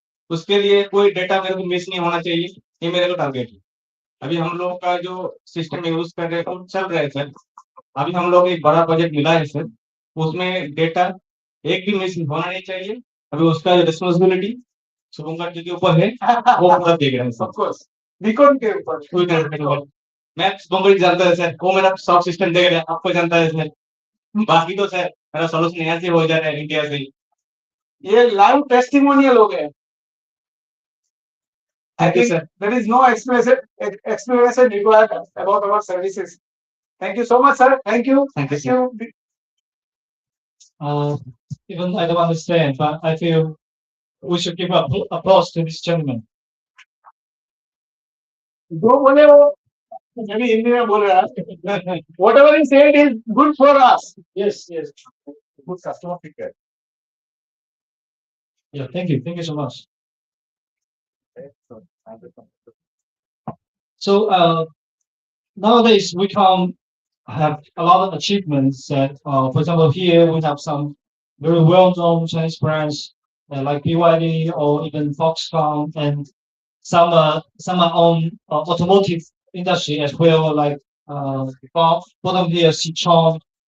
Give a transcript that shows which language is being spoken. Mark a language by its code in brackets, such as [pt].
[hi] उसके लिए कोई डेटा मेरे को मिस नहीं होना चाहिए, ये मेरे को टारगेट है. अभी हम लोग का जो सिस्टम यूज कर रहे हैं वो चल रहा है सर. अभी हम लोग एक बड़ा प्रोजेक्ट मिला है सर, उसमें डेटा एक भी मिस होना नहीं चाहिए. अभी उसका रिस्पॉन्सिबिलिटी शुभंकर जी के ऊपर है, वो पूरा देख रहे हैं सर. [en] Of course, [hi] Wecon के ऊपर. मैं शुभंकर जी जानता है सर, वो मेरा सॉफ्ट सिस्टम देख रहे हैं, आपको जानता है सर. बाकी तो सर मेरा सोल्यूशन यहाँ से हो जा रहा है इंडिया से. ये लाइव टेस्टिमोनियल हो गए. [en] I Thank you, think sir. there is no explanation required about our services. Thank you so much, sir. Thank you. Thank you, sir. Even I don't understand, but I feel we should give applause to this gentleman. [hi] जो बोले वो मेरी हिंदी में बोल रहा है. [en] Whatever he said is good for us. Yes, yes. Good customer feedback. Yeah, thank you so much. So nowadays we can have a lot of achievements that, for example, here we have some very well-known Chinese brands like BYD or even Foxconn, and some are on automotive industry as well, like bottom here, Sichuan.